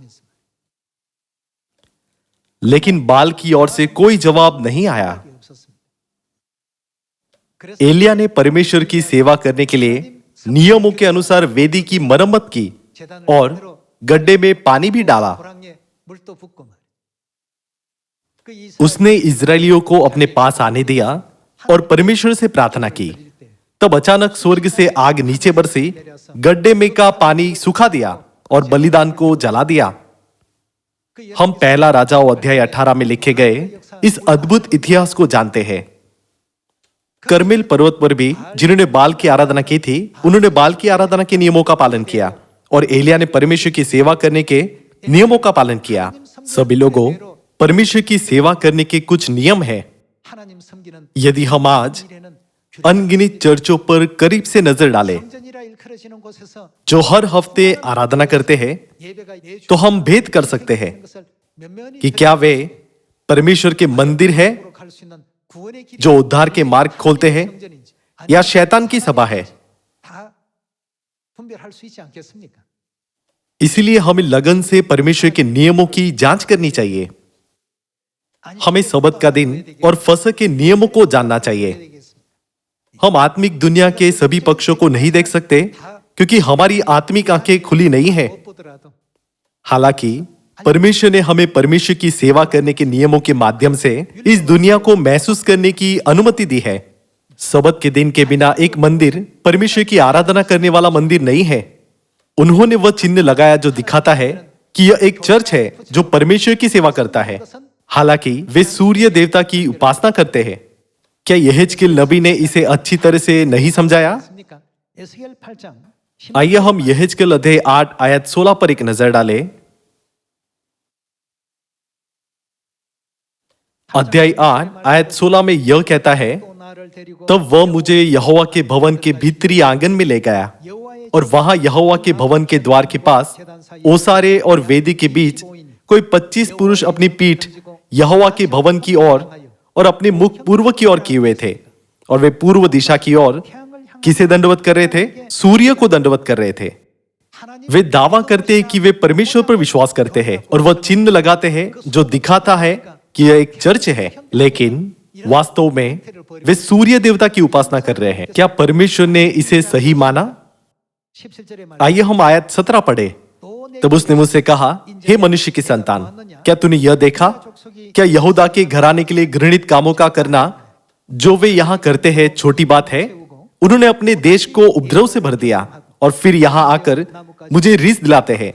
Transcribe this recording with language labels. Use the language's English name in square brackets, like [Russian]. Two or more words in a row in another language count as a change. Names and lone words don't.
[Hindi] लेकिन बाल की ओर से कोई जवाब नहीं आया। एलिया ने परमेश्वर की सेवा करने के लिए नियमों के अनुसार वेदी की मरम्मत की और गड्ढे में पानी भी डाला, [Korean] 물도 붓고 말이야. 그 [Hindi] उसने इजरायलियों को अपने पास आने दिया और परमेश्वर से प्रार्थना की। तब अचानक स्वर्ग से आग नीचे बरसी, गड्ढे में का पानी सुखा दिया और बलिदान को जला दिया। हम पहला राजाओं अध्याय 18 में लिखे गए इस अद्भुत इतिहास को जानते हैं। कर्मेल पर्वत पर भी जिन्होंने बाल की आराधना की थी, उन्होंने बाल की आराधना के नियमों का पालन किया और एलिया ने परमेश्वर की सेवा करने के नियमों का पालन किया। सभी लोगों, परमेश्वर की सेवा करने के कुछ नियम हैं। [Korean] 하나님 섬기는 [Hindi] यदि हम आज [Korean] 일에는 [Hindi] अनगिनत चर्चों पर करीब से नजर डालें [Korean] 성전이라 일컬어지는 곳에서 [Hindi] जो हर हफ्ते आराधना करते हैं, [Korean] 예배가 매주 [Hindi] तो हम भेद कर सकते हैं [Korean] 것을 면면히 [Hindi] कि क्या वे परमेश्वर के मंदिर है [Korean] 들도록 할 수 있는 구원의 길이 [Hindi] जो उद्धार के मार्ग खोलते हैं, [Korean] 성전인지 [Hindi] या शैतान की सभा है। [Korean] 다 분별할 수 있지 않겠습니까? [Hindi] इसीलिए हमें लगन से परमेश्वर के नियमों की जांच करनी चाहिए। हमें सबत का दिन और फसह के नियमों को जानना चाहिए। हम आत्मिक दुनिया के सभी पक्षों को नहीं देख सकते क्योंकि हमारी आत्मिक आंखें खुली नहीं है। [Korean] 못 보더라도 [Hindi] हालांकि परमेश्वर ने हमें परमेश्वर की सेवा करने के नियमों के माध्यम से इस दुनिया को महसूस करने की अनुमति दी है। सबत के दिन के बिना एक मंदिर परमेश्वर की आराधना करने वाला मंदिर नहीं है। उन्होंने वह चिन्ह लगाया जो दिखाता है कि यह एक चर्च है जो परमेश्वर की सेवा करता है। हालांकि वे सूर्य देवता की उपासना करते हैं। क्या यहेजकेल नबी ने इसे अच्छी तरह से नहीं समझाया? [Korean] 있습니까? 에스겔 8장 [Hindi] आइए हम यहेजकेल अध्याय 8 आयत 16 पर एक नजर डालें। अध्याय 8 आयत 16 में यह कहता है, [Korean] 또 나를 데리고 [Hindi] तब वह मुझे यहोवा के भवन के भीतरी आंगन में ले गया [Korean] 여호와의 [Hindi] और वहां यहोवा के भवन के द्वार के पास ओसारे और वेदी के बीच कोई 25 पुरुष अपनी पीठ यहोवा के भवन की ओर और अपने मुख पूर्व की ओर किए हुए थे। और वे पूर्व दिशा की ओर किसे दंडवत कर रहे थे? सूर्य को दंडवत कर रहे थे। [Korean] 하나님 [Hindi] वे दावा करते हैं कि वे परमेश्वर पर विश्वास करते हैं और वह चिन्ह लगाते हैं जो दिखाता है कि यह एक चर्च है, लेकिन वास्तव में वे सूर्य देवता की उपासना कर रहे हैं। क्या परमेश्वर ने इसे सही माना? [Korean] 17절에 말 [Hindi] आइए हम आयत 17 पढ़े। [Korean] 또 [Hindi] तब उसने मुझसे कहा, हे मनुष्य की संतान, क्या तूने यह देखा? क्या यहूदा के घराने के लिए घृणित कामों का करना जो वे यहाँ करते हैं छोटी बात है? उन्होंने अपने देश को उपद्रव से भर दिया और फिर यहाँ आकर मुझे रिस दिलाते हैं।